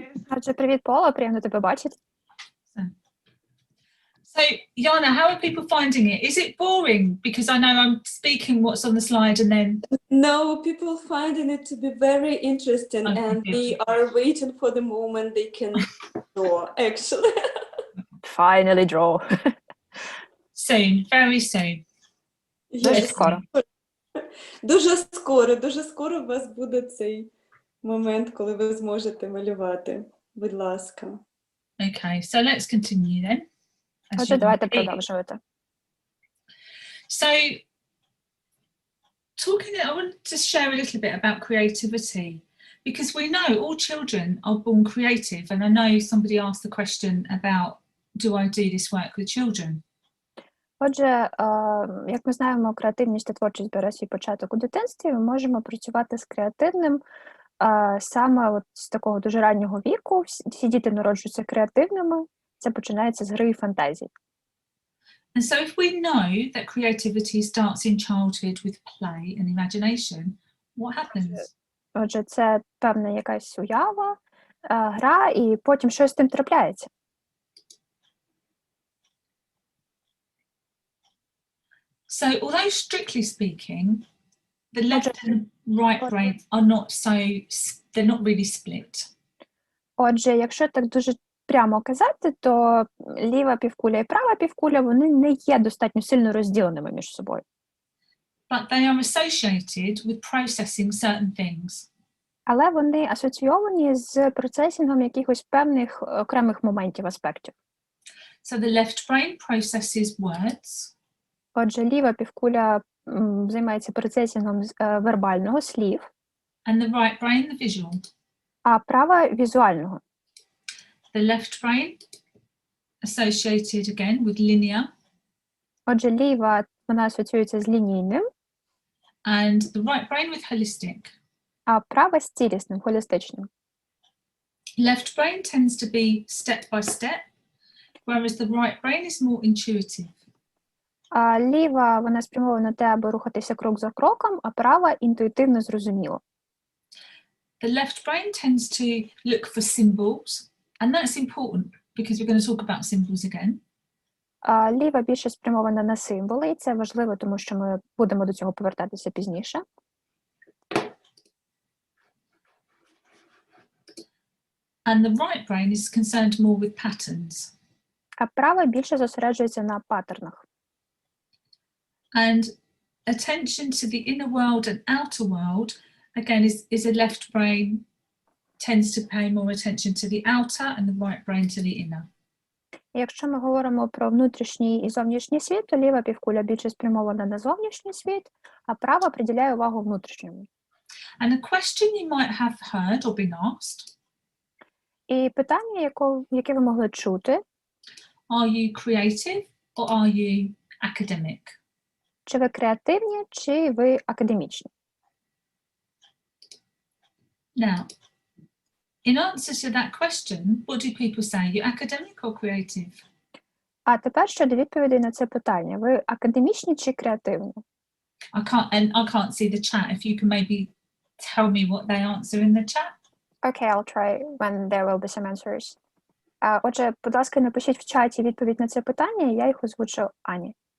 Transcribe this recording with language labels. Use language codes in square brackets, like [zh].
[uk] Отже, привіт, Пола, приємно тебе бачити. [en] So, Yana, how are people finding it? Is it boring? Because I know I'm speaking what's on the slide and then... No, people finding it to be very interesting, Okay, and good. they are waiting for the moment they can draw, actually. Finally draw. Soon, very soon. [uk] Дуже [en] Yes. [uk] скоро. Дуже скоро у вас буде цей момент, коли ви зможете малювати. Будь ласка. [en] Okay, so let's continue then. As [uk] Отже, [en] you [uk] давайте [en] can see. [uk] продовжувати. [en] So, I want to share a little bit about creativity, because we know all children are born creative, and I know somebody asked the question about, do I do this work with children? [uk] Отже, як ми знаємо, креативність та творчість бере свій початок у дитинстві, ми можемо працювати з креативним саме от з такого дуже раннього віку. Всі діти народжуються креативними, це починається з гри і фантазії. [en] And so if we know that creativity starts in childhood with play and imagination, what happens? [uk] Отже, це певна якась уява, гра, і потім щось з тим трапляється. [en] So although strictly speaking, the left and right brain are not they're not really split. [uk] Отже, якщо так дуже прямо казати, то ліва півкуля і права півкуля, вони не є достатньо сильно розділеними між собою. [en] but they are associated with processing certain things. [uk] Але вони асоційовані з процесінгом якихось певних окремих моментів, аспектів. [en] So the left brain processes words, [uk] Отже, ліва півкуля займається процесінгом вербального, слів, [en] and the right brain the visual. [uk] а права візуального. [en] The left brain associated again with linear, [uk] Отже, ліва, вона асоціюється з лінійним, [en] and the right brain with holistic. [uk] а права з цілісним, холістичним. [en] Left brain tends to be step by step, whereas the right brain is more intuitive. [uk] А ліва, вона спрямована на те, аби рухатися крок за кроком, а права інтуїтивно зрозуміло. [en] The left brain tends to look for symbols, and that's important because we're going to talk about symbols again. [uk] А ліва більше спрямована на символи, і це важливо, тому що ми будемо до цього повертатися пізніше. [en] And the right brain is concerned more with patterns. [uk] А права більше зосереджується на паттернах. [en] And attention to the inner world and outer world, again, is a left brain tends to pay more attention to the outer and the right brain to the inner. [uk] Якщо ми говоримо про внутрішній і зовнішній світ, то ліва півкуля більше спрямована на зовнішній світ, а права приділяє увагу внутрішньому. [en] And a question you might have heard or been asked, [uk] І питання, яке ви могли чути, [en] are you creative or are you academic? [uk] чи ви креативні, чи ви академічні? [en] Now, in answer to that question, what do people say? Are you academic or creative? [uk] А тепер щодо відповідей на це питання. Ви академічні чи креативні? [en] I can't see the chat. If you can maybe tell me what they answer in the chat. Okay, I'll try when there will be some answers. [uk] Отже, будь ласка, напишіть в чаті відповідь на це питання, і я їх озвучу Ані.